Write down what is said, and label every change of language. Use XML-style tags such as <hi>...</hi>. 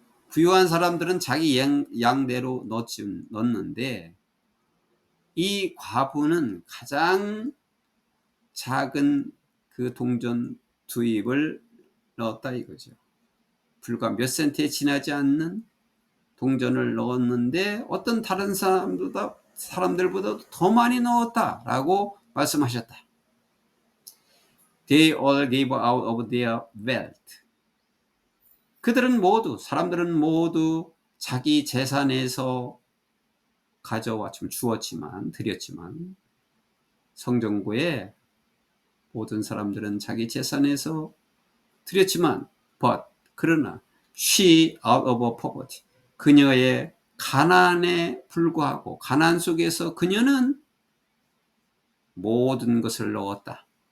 <ko>부유한 사람들은 자기 양대로 넣는데 이 과부는 가장 작은 그 동전 두입을 넣었다 이거죠. 불과 몇 센트에 지나지 않는 동전을 넣었는데 어떤 다른 사람들보다 더 많이 넣었다라고 말씀하셨다.</ko> <en>They all gave out of their wealth.</en> <ko>그들은 모두, 사람들은 모두 자기 재산에서 가져와 좀 주었지만, 드렸지만 성전고에 모든 사람들은 자기 재산에서 드렸지만 but 그러나</ko> <en>she out of poverty,</en> <ko>그녀의 가난에 불구하고 가난 속에서 그녀는 모든 것을 넣었다.</ko>